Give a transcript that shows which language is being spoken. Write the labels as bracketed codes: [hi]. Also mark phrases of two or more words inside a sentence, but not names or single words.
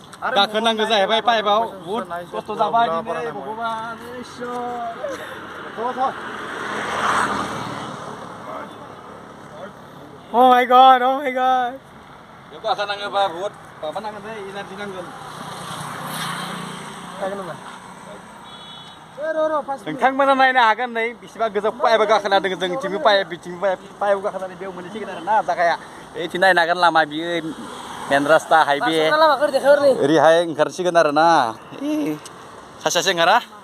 [brx] गाखोनांगौ जाहैबाय पाइपआव बुहुद खस्थ' जाबाय दिनै भगबान [en] Oh my god, oh my god. [brx] बेयाव गाखोनाङोबा बुहुद माबा नांगोन दै एनारजि नांगोन नोंथांमोना नायनो हागोन नै बेसेबा गोजौ पाइपआव गाखोना दङ जोंथिंबो पाइप बिथिंबो पाइपआव गाखोनानै बेयाव मोनहैसिगोन आरो ना जागाया ओइथिं नायनो हागोन लामा बियो मेन रास्ता हाइवे ओरैहाय ओंखारसिगोन आरो ना सासेयासो ओंखारा